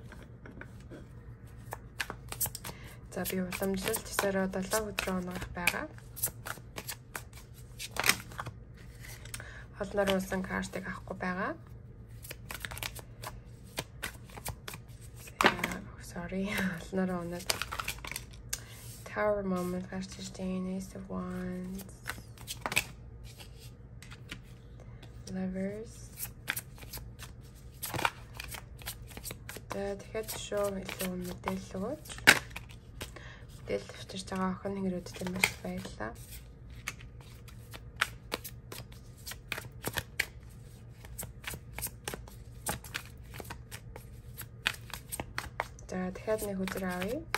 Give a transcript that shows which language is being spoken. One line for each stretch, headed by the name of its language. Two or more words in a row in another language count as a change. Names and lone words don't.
Mongolian: За би уламжлалт ёсороо 7 өдрөө оноох байгаа. Олноор унсан картыг авахгүй байгаа.
English: Sorry.
Mongolian: Олноор унаад
English: Tower moment
Mongolian: гарч ирсэн.
English: Ace of Wands. Lovers.
Mongolian: Тэгэхээр шоу илүү мэдээлэл өгөөч. Мэдээлэл авчирч байгаа охин тэнгэрүүдэд маш баярлалаа. За дахиад нэг өдөр авъя.